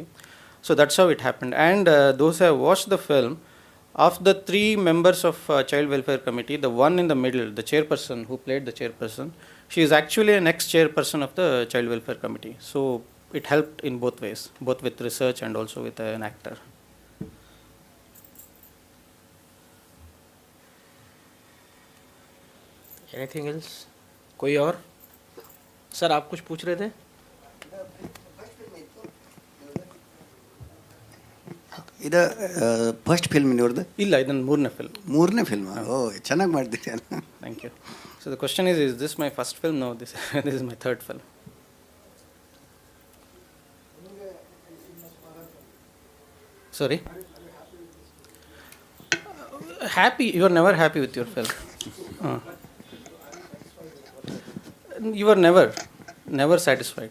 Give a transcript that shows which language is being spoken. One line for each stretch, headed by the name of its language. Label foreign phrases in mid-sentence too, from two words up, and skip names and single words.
English: So that's how it happened. And those who have watched the film, of the 3 members of child welfare committee, the one in the middle, the chairperson who played the chairperson, she is actually an ex-chairperson of the child welfare committee. So it helped in both ways, both with research and also with an actor. Anything else?
Hindi: कोई और? सर आप कुछ पूछ रहे थे?
Kannada: ಇದು
English: first film
Kannada: ಇವ್ರದ್ದು? ಇಲ್ಲ, ಇದನ್ನು 3ನೇ ಫಿಲ್ಮ್. 3ನೇ ಫಿಲ್ಮ್? ಓ, ಚೆನ್ನಾಗಿ ಮಾಡಿದ್ದೀರಿ.
English: Thank you. So the question is this my first film? No, this is my 3rd film. Sorry? Happy? You are never happy with your film. You are never satisfied.